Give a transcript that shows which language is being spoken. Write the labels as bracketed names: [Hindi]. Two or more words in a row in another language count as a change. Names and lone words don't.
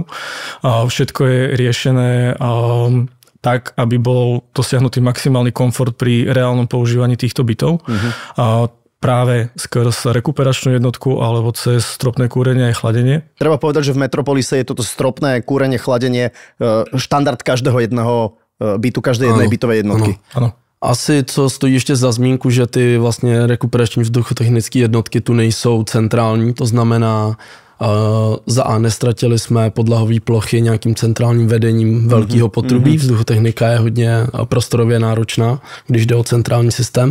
[Slovak] A všetko je riešené tak, aby bol dosiahnutý maximálny komfort pri reálnom používaní týchto bytov. A práve skrz rekuperačnú jednotku alebo cez stropné kúrenie a chladenie. Treba povedať, že v Metropolise je toto stropné kúrenie, chladenie štandard každého jedného bytu, každej jednej bytovej jednotky. Áno. [Czech] Asi co stojí ještě za zmínku, že ty vlastně rekuperační vzduchotechnické jednotky tu nejsou centrální, to znamená za A nestratili jsme podlahové plochy nějakým centrálním vedením velkého potrubí. Vzduchotechnika je hodně prostorově náročná, když jde o centrální systém.